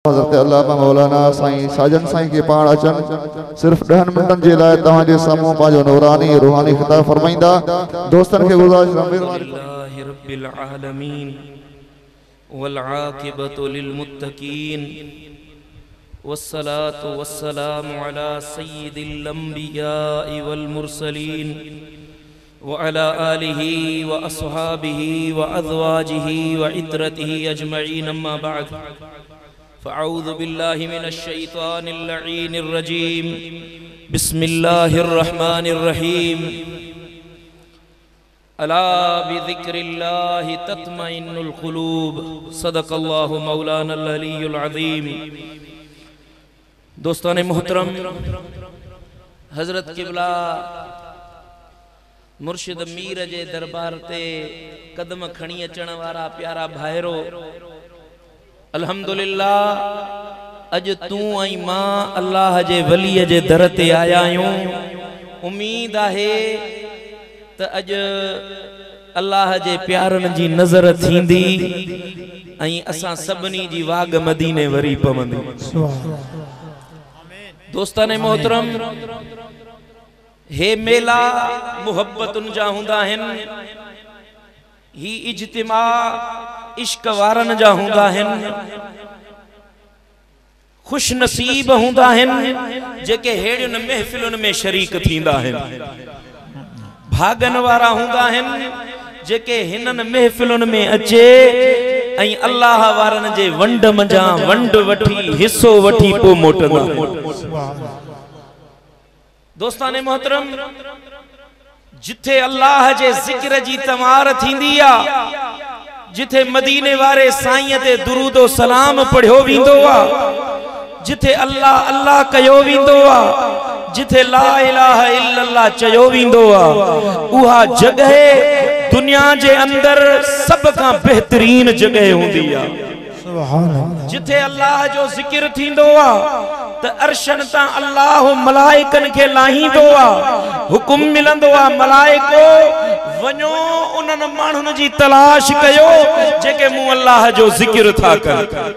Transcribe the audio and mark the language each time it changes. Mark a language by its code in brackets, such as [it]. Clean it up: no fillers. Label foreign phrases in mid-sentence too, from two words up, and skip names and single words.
[sd] हज़रत अल्लामा मौलाना साईं साजन साईं के पाण अचन सिर्फ 10 मिनटन जे लाइ तव्हां जे साम्हूं पंहिंजो नूरानी रूहानी खिताब फरमाईंदा। दोस्तन के गुज़ारिश [ar] الحمد لله رب العالمين والعاقبة للمتقين والصلاة والسلام على سيد الأنبياء والمرسلين وعلى آله وأصحابه وأزواجه وعترته أجمعين أما بعد فأعوذ بالله من الشيطان اللعين الرجيم بسم الله الرحمن الرحيم ألا بذكر الله تطمئن القلوب صدق الله مولانا العلي العظيم. [sd] दोस्तान मोहतरम, हज़रत क़िबला मुर्शिद मीर जे दरबार ते कदम खणी अचण वारा प्यारा भाइरो, अल्हम्दुलिल्लाह अज तू आई मां अल्लाह जे वलीअ जे दर ते आया आहियूं। उम्मीद आहे त अज अल्लाह जे प्यारनि जी नज़र थींदी ऐं असां सभिनी जी वाग मदीने वरी पवंदी। दोस्तान मोहतरम, हे मेला मुहब्बतुन जा हुंदा आहिनि, ही इज्तिमा इश्क वारन जा हुंदा आहिनि, खुश नसीब हुंदा आहिनि जेके हेड़ियुनि महफ़िलुनि में शरीक थींदा आहिनि, भागन वारा हुंदा आहिनि जेके हिननि महफ़िलुनि में अचे ऐं अल्लाह वारन जे वंड मंझां वंड वठी हिस्सो वठी पोइ मोटंदा। दोस्ताने मोहतरम, जिथे अल्लाह जे ज़िक्र जी तमार थींदी आ, जिथे मदीने वारे साईं ते दुरूदो सलाम पढ़ियो वेंदो आ, जिथे अल्लाह अल्लाह कयो वेंदो आ, जिथे [ar] لا إله إلا الله [sd] चयो वेंदो आ, उहा जगह दुनिया जे अंदर सब का बेहतरीन जगह हुंदी आ। जिथे अल्लाह जो ज़िक्र थींदो आ त अर्शन ता अल्लाह मलाइकन के लाहींदो आ, हुकुम मिलंदो आ मलाइको वञो उन्हनि माण्हुनि जी तलाश कयो जेके मूं अल्लाह जो ज़िक्र था कर।